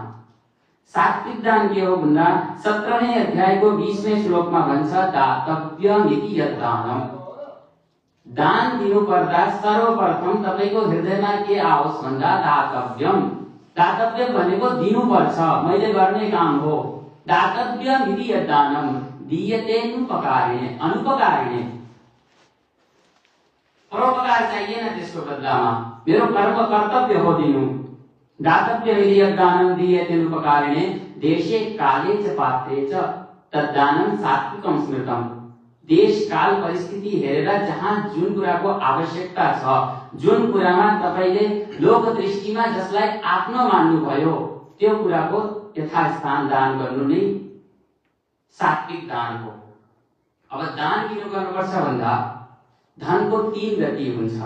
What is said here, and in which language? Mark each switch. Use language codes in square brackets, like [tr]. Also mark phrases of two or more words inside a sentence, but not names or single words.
[ne] सात्विक दान के हो भन्दा 17वें अध्यायको 20वें श्लोकमा भन्छ [sa] दातव्यमिति यद्दानम्। [ne] दान दिनु पर्दा सर्वप्रथम तपाईको हृदयमा के आओस् भन्दा दातव्यम। दातव्य भनेको दिनुपर्छ, मैले गर्ने काम हो। [sa] दातव्यमिति यद्दानम् दीयतेनुपकारिणे, अनुपकारिणे। [ne] परोपकार चाहिएन त्यसको बदलामा, मेरो कर्म कर्तव्य हो दिनु। [sa] दातव्यमिति यद्दानम् दीयतेनुपकारिणे देशे काले च पात्रे च तद्दानम् सात्विकं स्मृतम्। [ne] देश काल परिस्थिति हेरेर जहाँ जुन कुराको आवश्यकता छ, जुन कुरामा तपाईले लोक दृष्टिमा जसलाई आफ्नो मान्नु भयो त्यो कुराको यथास्थान दान गर्नु नै सात्विक दान हो। अब दान किन गर्नुपर्छ भन्दा धनको 3 गति हुन्छ।